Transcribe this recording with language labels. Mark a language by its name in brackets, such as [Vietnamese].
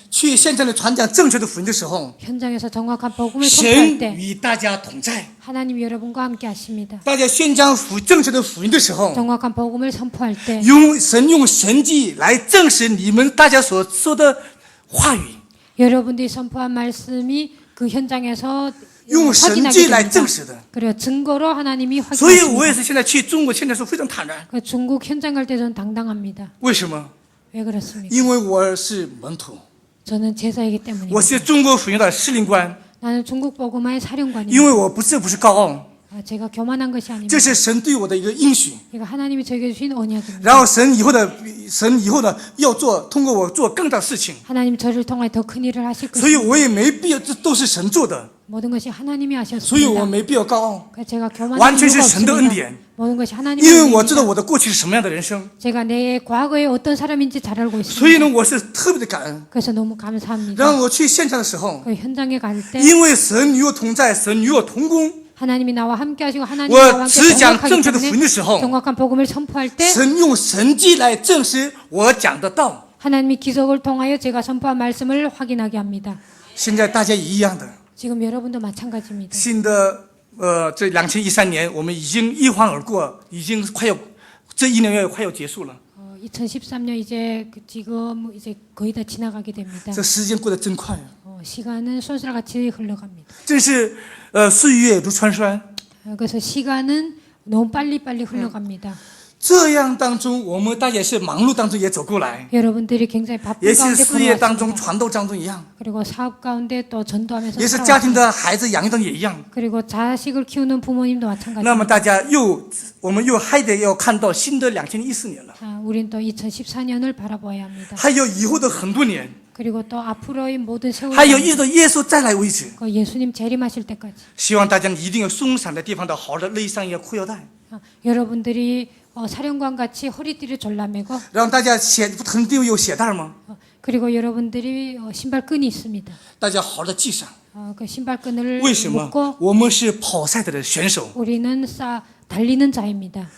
[Chinese] 去现场的传讲正确的福音的时候， [Korean] 현장에서 정확한 복음을 선포할 [Chinese] 神 [Korean] 때 [Chinese] 与大家同在。 [Korean] 하나님이 여러분과 함께 하십니다. [Chinese] 大家宣讲正确的福音的时候， [Korean] 정확한 복음을 선포할 때 [Chinese] 用神迹来证实你们大家所说的话语， [Korean] 여러분들이 선포한 말씀이 그 현장에서 [Chinese] 用神 [Korean] 확인하게 [Chinese] 迹来 [Korean] 됩니다. [Chinese] 证实的。 [Korean] 그리고 증거로 하나님이 [Chinese] 所以我也 [Korean] 확인하십니다. [Chinese] 是现在去中国现在是非常坦然。 [Korean] 그 중국 현장 갈 때 저는 당당합니다. [Chinese] 为什么？ [Korean] 왜 그렇습니까? [Chinese] 因为我是门徒， [Korean] 저는 제자이기 때문입니다. [Chinese] 我是中国福音的司令官。 [Korean] 나는 중국 복음화의 사령관입니다. [Chinese] 因为我不是高傲， [Korean] 제가 교만한 것이 아닙니다. [Chinese] 这是神对我的一个应许。 [Korean] 이거 하나님이 저에게 주신 언약입니다. [Chinese] 然后神以后呢要通过我做更大的事情， [Korean] 하나님 저를 통해 더 큰 일을 하실 [Chinese] 所以 [Korean] 것입니다. [Chinese] 我也没必要，这都是神做的， [Korean] 모든 것이 하나님이 [Chinese] 所以我 [Korean] 하셨습니다. [Chinese] 没必要高傲， [Korean] 그래서 제가 교만한 완전 이유가 [Chinese] 是神的恩典。 [Korean] 없습니다. 모든 것이 하나님의 [Chinese] 因为我知道 [Korean] 은혜입니다. [Chinese] 我的过去是什么样的人生， [Korean] 제가 내 과거에 어떤 사람인지 잘 알고 [Chinese] 所以 [Korean] 있습니다. [Chinese] 呢，我是特别的感恩。 [Korean] 그래서 너무 감사합니다. [Chinese] 让我去现场的时候， [Korean] 그 현장에 갈 때 [Chinese] 因为神与我同在，神与我同工， [Korean] 하나님이 나와 함께 하시고 하나님이 [Chinese] 我 [Korean] 나와 함께 [Chinese] 只讲 [Korean] 동역하기 [Chinese] 正确的福 [Korean] 때문에 [Chinese] 音的时候， [Korean] 정확한 복음을 선포할 때 [Chinese] 神用神迹来证实我讲的道。 [Korean] 하나님이 기적을 통하여 제가 선포한 말씀을 확인하게 합니다. [Chinese] 现在大家一样的， [Korean] 지금 여러분도 마찬가지입니다. [Chinese] 新的这2013年我们已经一晃而过，已经快要这一年快要结束了。 [Korean] 2013년 이제 지금 이제 거의 다 지나가게 됩니다. [Chinese] 这时间过得真快啊！ [Korean] 시간은 손살같이 흘러갑니다. [Chinese] 真是岁月如川川。 [Korean] 그래서 시간은 너무 빨리빨리 흘러갑니다. [Chinese] 这样当中，我们大家是忙碌当中也走过来， [Korean] 여러분들이 굉장히 [Chinese] 也 [Korean] 바쁜 [Chinese] 是 [Korean] 가운데 [Chinese] 事业当中、 [Korean] 걸어왔습니다. [Chinese] 传道当中一样， [Korean] 그리고 사업 가운데 또 전도하면서 [Chinese] 也是家庭的孩子养育当中也一样。 [Korean] 그리고 자식을 키우는 부모님도 [Chinese] 那么 [Korean] 마찬가지입니다. [Chinese] 大家我们又还得要看到新的2014年了， [Korean] 우린 또 2014년을 바라봐야 합니다. [Chinese] 还有以后的很多年， [Korean] 그리고 또 앞으로의 모든 세월, [Chinese] 还有一直到耶稣再来为止。 [Korean] 예수님 재림하실 때까지 [Chinese] 希望大家一定要松散的地方的好好的勒上一个裤腰带， [Korean] 여러분들이 사령관 같이 허리띠를 졸라매고 [Chinese] 让大家很多有鞋带吗？ [Korean] 그리고 여러분들이 신발끈이 있습니다. [Chinese] 大家好好的系上。 [Korean] 그 신발끈을 [Chinese] 为什么？ [Korean] 묶고 [Chinese] 我们是跑赛的选手， [Korean] 우리는 달리는 자입니다.